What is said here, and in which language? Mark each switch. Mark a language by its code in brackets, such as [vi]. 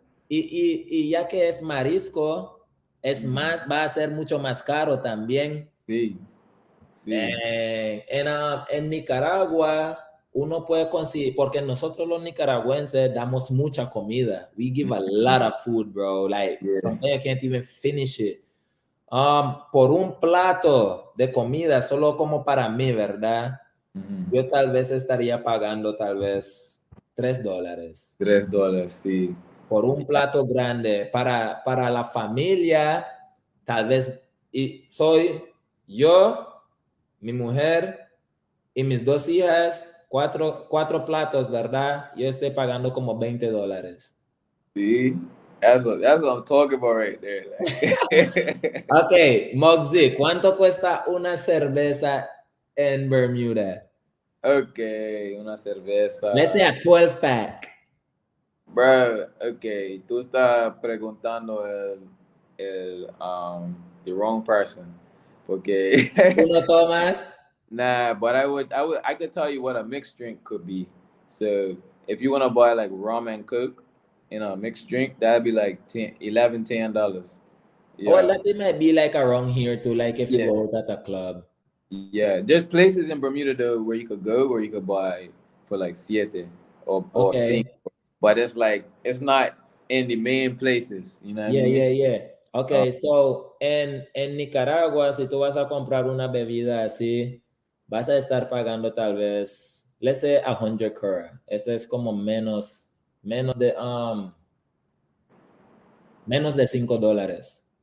[es] y ya que es marisco, va a ser mucho más caro también. Sí. En Nicaragua, uno puede conseguir, porque nosotros los nicaragüenses damos mucha comida. [en] We give a lot of food, bro. Like, sometimes I can't even finish it. [es] Por un plato de comida, solo como para mí, ¿verdad? yo tal vez estaría pagando tal vez $3. $3, sí. Por un plato grande. Para la familia, tal vez soy yo, mi mujer y mis 2 hijas, cuatro platos, ¿verdad? Yo estoy pagando como $20. Sí, [en] that's what I'm talking about right there. Like. [es] Ok, Moxie, ¿cuánto cuesta una cerveza en Bermuda? Okay, una cerveza. [en] Let's say a 12 pack. Bro, okay, [es] tú estás preguntando [en] the wrong person. [es] Porque ¿Tú no tomas? [en] nah, but I could tell you what a mixed drink could be. So if you want to buy like rum and coke in a mixed drink, that'd be like $10. Well, that might be like around here too, like if you Yeah. go out at a club. Yeah. There's places in Bermuda though where you could go where you could buy for like siete or Okay. [es] cinco. [en] But it's like it's not in the main places, you know what I mean? Yeah. [es] Okay, so en Nicaragua, si tú vas a comprar una bebida así, vas a estar pagando tal vez, [en] let's say [es] 100 kura. Eso es como menos de $5.